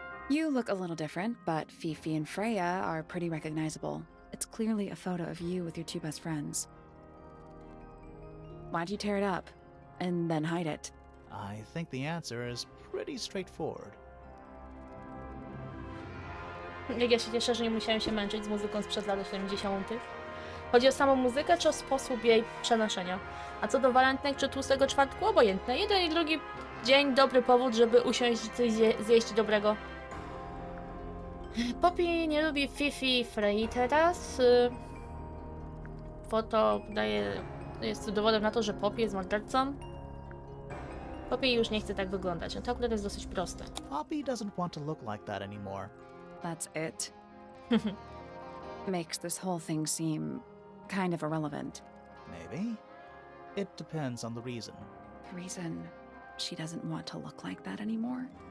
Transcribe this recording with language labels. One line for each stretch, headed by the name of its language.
English: You look a little different, but Fifi and Freya are pretty recognizable. It's clearly a photo of you with your two best friends. Why'd you tear it up and then hide it? I think the answer is pretty straightforward.
Polish: Jak ja się cieszę, że nie musiałem się męczyć z muzyką sprzed lat 70. Chodzi o samą muzykę, czy o sposób jej przenoszenia? A co do walentynek czy tłustego czwartku, obojętne. Jeden i drugi dzień, dobry powód, żeby usiąść i coś zjeść dobrego. Poppy nie lubi Fifi i Frey teraz. Foto daje jest dowodem na to, że Poppy jest mordercą. Poppy już nie chce tak wyglądać. No to akurat jest dosyć proste.
English: Poppy doesn't want to look like that anymore. That's it. Makes this whole thing seem kind of irrelevant. Maybe. It depends on the reason. The reason she doesn't want to look like that anymore?